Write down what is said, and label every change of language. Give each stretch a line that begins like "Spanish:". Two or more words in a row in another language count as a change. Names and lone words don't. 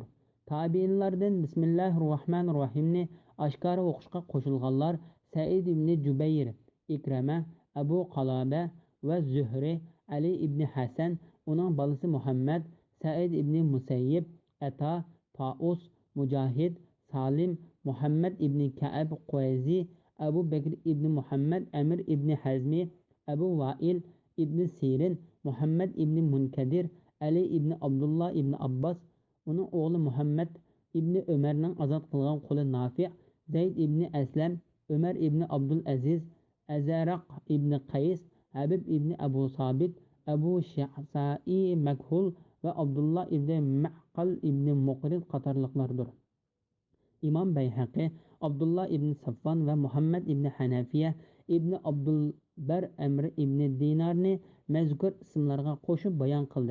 Uzbek: Tabiinlardan Bismillahirrohmanirrohimni oshkora o'qishga qo'shilganlar Said ibn Jubayr, Ikrama, Abu Qalaba va Zuhri, Ali ibn Hasan, uning bolasi Muhammad, Said ibn Musayyib, Ato, Taus, Mujahid, Salim, Muhammad ibn Ka'ab Qurayzi, Abu Bakr ibn Muhammad, Amir ibn Hazmi, Abu Wa'il ibn Sirin, Muhammad ibn Munkadir, Ali ibn Abdullah ibn Abbas, uning o'g'li Muhammad ibn Umarning azod qilgan quli Nafi', Zayd ibn Aslam, Umar ibn Abdul Aziz, Azaraq ibn Qays, Habib ibn Abu Sabit, Abu Shahsa'i Makhul va Abdullah ibn Ma'qal ibn Muqrid qatorliqlardir. Imom Bayhaqi Abdullah ibn Safvan va Muhammad ibn Hanafiya ibn Abdulbar Amr ibn Dinarni mazkur ismlarga qo'shib bayon qildi.